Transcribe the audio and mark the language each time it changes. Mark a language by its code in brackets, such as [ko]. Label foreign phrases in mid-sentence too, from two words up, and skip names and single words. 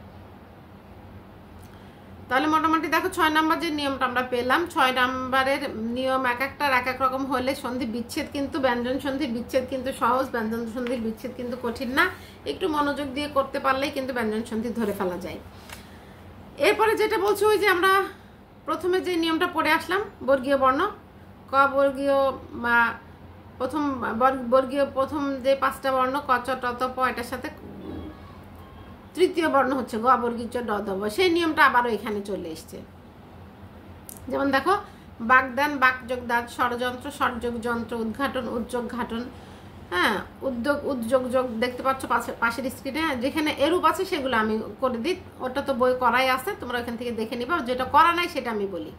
[bn] তাহলে মোটামুটি দেখো 6 নম্বর যে নিয়মটা আমরা পেলাম, 6 নম্বরের নিয়ম এক একটার এক এক রকম হলে সন্ধি বিচ্ছেদ কিন্তু, ব্যঞ্জন সন্ধির বিচ্ছেদ কিন্তু সহজ, ব্যঞ্জন সন্ধির বিচ্ছেদ কিন্তু কঠিন না, একটু মনোযোগ দিয়ে করতে পারলেই কিন্তু ব্যঞ্জন সন্ধি ধরে ফেলা যায়। এরপরে যেটা বলছি ওই যে আমরা প্রথমে যে নিয়মটা পড়ে আসলাম, বর্গীয় বর্ণ, ক বর্গীয় বা প্রথম বর্গীয় প্রথম যে 5টা বর্ণ ক চ ট ত প, এটার সাথে তৃতীয় বর্ণ হচ্ছে গ বর্গীয় চ ড দ ব, সেই নিয়মটা আবারও এখানে চলে এসছে। যেমন দেখো বাগদান, বাক যোগ দাঁত, ষড়যন্ত্র, ষড়যোগ যন্ত্র, উদ্ঘাটন, উদ্যোগ ঘাটন, হ্যাঁ, উদ্যোগ উদ্যোগ যোগ, দেখতে পাচ্ছ পাশের স্ক্রিনে যেখানে এরূপ আছে সেগুলো আমি করে দিই, ওটা তো বই করাই আছে, তোমরা ওখান থেকে দেখে নিবা, যেটা করা নাই সেটা আমি বলি।